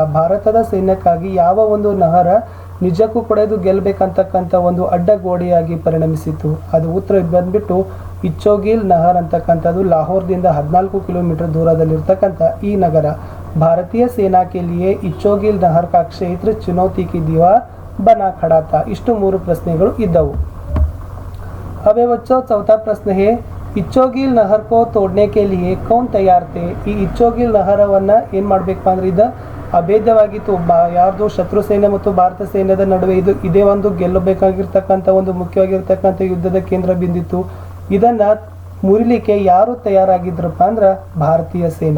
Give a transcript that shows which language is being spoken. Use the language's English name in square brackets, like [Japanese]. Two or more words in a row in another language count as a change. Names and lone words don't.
[Kannada] ಭಾರತದ ಸೈನ್ಯಕ್ಕಾಗಿ ಯಾವ ಒಂದು ನಹರ ನಿಜಕ್ಕೂ ಕೂಡ ಇದು ಗೆಲ್ಲಬೇಕಂತಕ್ಕಂಥ ಒಂದು ಅಡ್ಡಗೋಡೆಯಾಗಿ ಪರಿಣಮಿಸಿತು? ಅದು ಉತ್ತರ ಬಂದ್ಬಿಟ್ಟು ಇಚ್ಚೋಗಿಲ್ ನಹರ್ ಅಂತಕ್ಕಂಥದ್ದು ಲಾಹೋರ್ದಿಂದ 14 ಕಿಲೋಮೀಟರ್ ದೂರದಲ್ಲಿರ್ತಕ್ಕಂಥ ಈ ನಗರ. [Hindi] भारतीय सेना के लिए इच्छोगिल नहर का क्षेत्र चुनौती की दीवार बना खड़ा था. [Kannada] ಇಷ್ಟು 3 ಪ್ರಶ್ನೆಗಳು ಇದ್ದವು. [Hindi] अबे बच्चों चौथा प्रश्न है, इच्छोगिल नहर को तोड़ने के लिए कौन तैयार थे. [Kannada] ಈ ಇಚ್ಚೋಗಿಲ್ ನಹರವನ್ನು ಏನು ಮಾಡಬೇಕಪ್ಪ ಅಂದ್ರೆ ಇದು ಅಭೇದ್ಯವಾಗಿತ್ತು. ಯಾರ್ದು ಶತ್ರು ಸೈನ್ಯ ಮತ್ತು ಭಾರತ ಸೈನ್ಯದ ನಡುವೆ ಇದೇ ಒಂದು ಗೆಲ್ಲಬೇಕಾಗಿರ್ತಕ್ಕಂಥ ಒಂದು ಮುಖ್ಯವಾಗಿರ್ತಕ್ಕಂಥ ಯುದ್ಧದ ಕೇಂದ್ರ ಬಿಂದಿತ್ತು. ಇದನ್ನ ಮುರಿಲಿಕ್ಕೆ ಯಾರು ತಯಾರಾಗಿದ್ರಪ್ಪ ಅಂದ್ರೆ ಭಾರತೀಯ ಸೇನಾ.